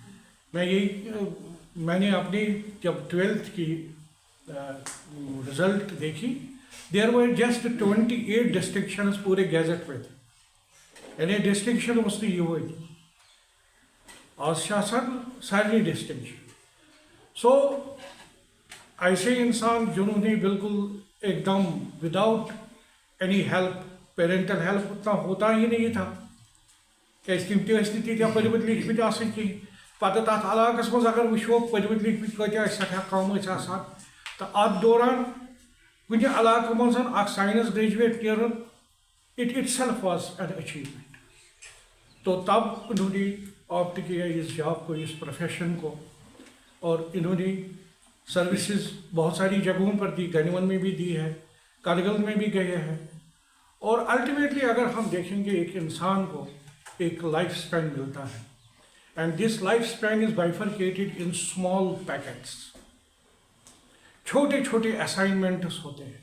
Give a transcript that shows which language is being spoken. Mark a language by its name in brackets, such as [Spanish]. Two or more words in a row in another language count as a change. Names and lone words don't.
[Hindi] मैंने अपनी जब 12th की रिज़ल्ट देखी, [English] There were just 28 distinctions [Hindi] पूरे गैजेट में थे, यानी डिस्टिंक्शन उसने ये हुई और शासन सारी डिस्टिंक्शन। सो ऐसे इंसान जिन्होंने बिल्कुल एकदम [English] without any help, parental help [Hindi] उतना होता ही नहीं था, स्थिति [Kashmiri] पढ़मत लिखमत आसकी पत तथ इलाकस मज अगर वो पढ़मत लिखमत कत्या सठा कम तो अत दौरान कुछ इलाक मज साइंस ग्रेजुएट नेरन [English] itself was an achievement. [Hindi] तो तब इन्होंने ऑप्ट किया इस जॉब को, इस प्रोफेशन को, और इन्होंने सर्विसेज बहुत सारी जगहों पर दी, गनीवन में भी दी है, कारगिल में भी गए हैं। और अल्टीमेटली अगर हम देखेंगे एक इंसान को एक [English] life span [Hindi] मिलता है, [English] and this life span is bifurcated in small packets, [Hindi] छोटे छोटे असाइनमेंट्स होते हैं।